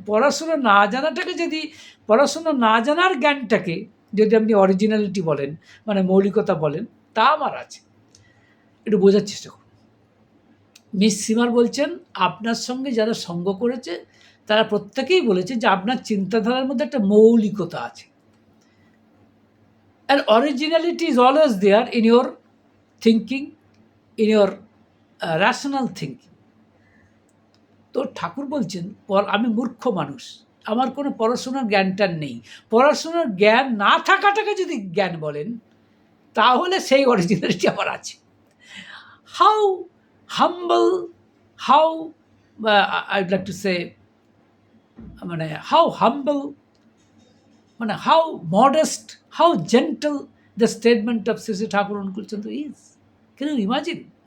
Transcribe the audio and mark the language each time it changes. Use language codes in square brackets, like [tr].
[bn] পড়াশোনা না জানাটাকে যদি, পড়াশোনা না জানার জ্ঞানটাকে যদি আপনি অরিজিনালিটি বলেন, মানে মৌলিকতা বলেন, তা আমার আছে। একটু বোঝার চেষ্টা করুন। মিস সীমার বলছেন, আপনার সঙ্গে যারা সঙ্গ করেছে তারা প্রত্যেকেই বলেছে যে আপনার চিন্তাধারার মধ্যে একটা মৌলিকতা আছে। [en] And originality is always there in your thinking, in your rational thinking. [bn] তো ঠাকুর বলছেন, আমি মূর্খ মানুষ, আমার কোনো পড়াশোনার জ্ঞানটা নেই। পড়াশোনার জ্ঞান না থাকাটাকে যদি জ্ঞান বলেন, তাহলে সেই অরিজিনালিটি আমার আছে। [en] How humble, how I'd like to say, মানে how humble, মানে how modest, how gentle the statement of Shri Shri Thakur Anukulchandra is. Can you imagine?